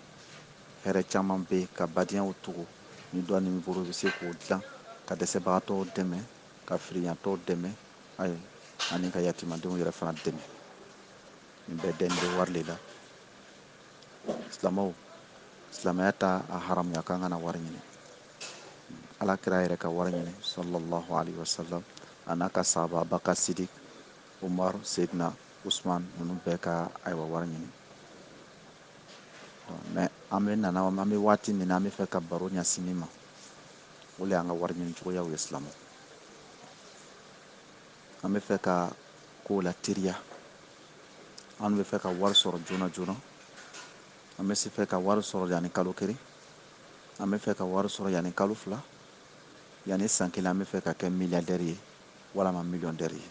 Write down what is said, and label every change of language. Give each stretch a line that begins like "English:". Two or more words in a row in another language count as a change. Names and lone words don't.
Bambara: Hɛrɛ caman bɛ yen ka badinyaw tugu, ni dɔɔni b'i bolo i bɛ se k'o dilan, ka dɛsɛbagatɔw dɛmɛ, ka firiyantɔw dɛmɛ, ani ka yatimadenw yɛrɛ fana dɛmɛ. Nin bɛɛ dɛn bɛ wari le la. Silamɛw, silamɛya ta a haramuya k'an kana wari ɲini. Alakira yɛrɛ ka wari ɲini
Arabic: صلى الله عليه وسلم
Bambara: a n'a ka sahaba Abubakar Sidik, Umar, Seydina Usman ninnu bɛɛ ka wari ɲini. Mais an bɛ waati min na an bɛ fɛ ka baro ɲɛsin min ma, o le y'an ka wari ɲini cogoyaw ye silamɛw. An bɛ fɛ ka kow la teliya, an bɛ fɛ ka wari sɔrɔ joona joona, an bɛ fɛ ka wari sɔrɔ yanni kalo kelen, an bɛ fɛ ka wari sɔrɔ yanni kalo fila, yanni san kelen an bɛ fɛ ka kɛ miliyardɛri ye walama miliyɔndɛri ye.